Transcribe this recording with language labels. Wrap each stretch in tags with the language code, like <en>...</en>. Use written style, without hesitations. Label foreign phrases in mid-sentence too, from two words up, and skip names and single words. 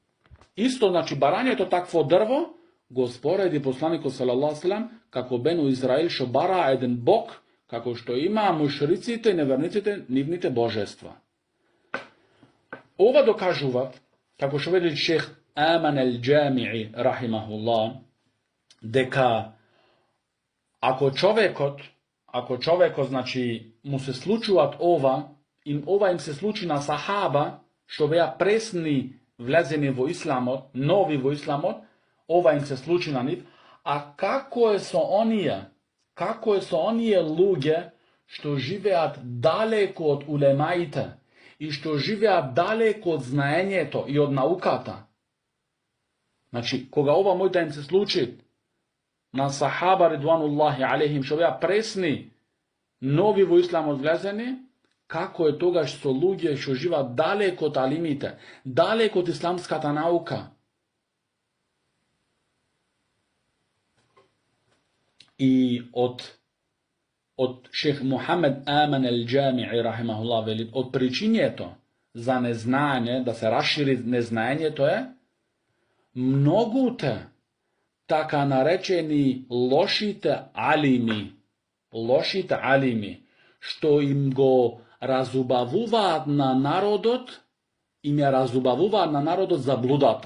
<mk>Исто, значи, барањето такво дрво, го спореди посланикот</mk> <ar>صلى الله عليه وسلم</ar> <mk>како Бену Израил што бара еден Бог, како што има мушриците и неверниците нивните божества. Ова докажуваат, како што вели шех Аман ал-Джами'i рахимахуллах, дека ако човекот значи му се случуваат ова им се случи на сахаба што беа пресни влезени во исламот, нови во исламот, ова им се случи на нив, а како е со оние луѓе што живеат далеко од улемаите и што живеат далеко од знаењето и од науката. Значи, кога ова може да им се случи на сахаба</mk> <ar>رضوان الله عليهم</ar> <mk>што беа пресни, нови во исламот влезени, како е тогаш со луѓе што живеат далеко од алимите, далеко од исламската наука. И од шех Мухамед Аман ал-Джами'i рахимахуллах вели, од причињето за незнаење, да се расшири незнаењето е многуте така наречени лошите алими, што им го разубавуваат на народот, им ја разубавуваат на народот заблудата.</mk>